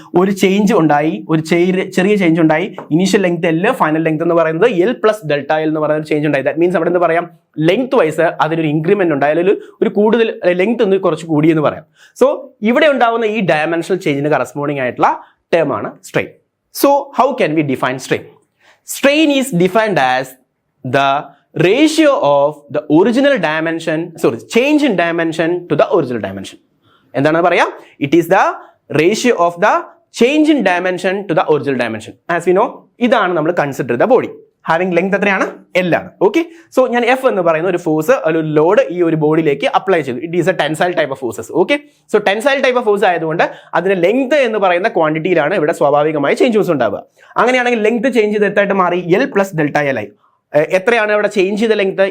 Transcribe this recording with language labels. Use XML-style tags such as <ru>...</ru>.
<ml>ഒരു ചേഞ്ച് ഉണ്ടായി, ഒരു ചെറിയ ചേഞ്ച് ഉണ്ടായി. Initial length L, final length എന്ന് പറയുന്നത് L + Δ L എന്ന് പറയുന്ന ചേഞ്ച് ഉണ്ടായി. ദാറ്റ് മീൻസ് അവിടെ എന്ത് പറയാം? ലെങ്ത് വൈസ് അതിനൊരു ഇൻക്രിമെന്റ് ഉണ്ടായി, അല്ലെങ്കിൽ ഒരു കൂടുതൽ ലെങ്ത് ഒന്ന് കുറച്ച് കൂടി എന്ന് പറയാം. സോ ഇവിടെ ഉണ്ടാവുന്ന ഈ ഡയമെൻഷണൽ ചേഞ്ചിന് കറസ്പോണ്ടിങ് ആയിട്ടുള്ള ടേം ആണ് strain.</ml> <en>So how can we define strain? Strain is defined as the ratio of the original dimension, change in dimension to the original dimension.</en> <ml>എന്താണ് പറയാ?</ml> <en>It is the ratio of the change in dimension to the original dimension. As we know,</en> <ml>ഇതാണ് നമ്മൾ consider ചെയ്ത body. Having length എത്രയാണ്? L ആണ്. Okay, so ഞാൻ F എന്ന് പറയുന്ന ഒരു ഫോഴ്സ്, ഒരു ലോഡ് ഈ ഒരു ബോഡിയിലേക്ക് അപ്ലൈ ചെയ്തു.</ml> <en>It is a tensile type of forces.</en> <ml>Okay, so tensile type of force ആയതുകൊണ്ട് അതിന്റെ ലെങ്ത് എന്ന് പറയുന്ന ക്വാണ്ടിറ്റിയിലാണ് ഇവിടെ സ്വാഭാവികമായി ചേഞ്ചസ് ഉണ്ടാവുക. അങ്ങനെയാണെങ്കിൽ ലെങ്ത് ചേഞ്ച് ചെയ്ത് എത്തായിട്ട് മാറി L പ്ലസ് ഡെൽറ്റ എൽ ആയി. എത്രയാണ് ഇവിടെ ചേഞ്ച് ചെയ്ത ലെങ്ത്?</ml>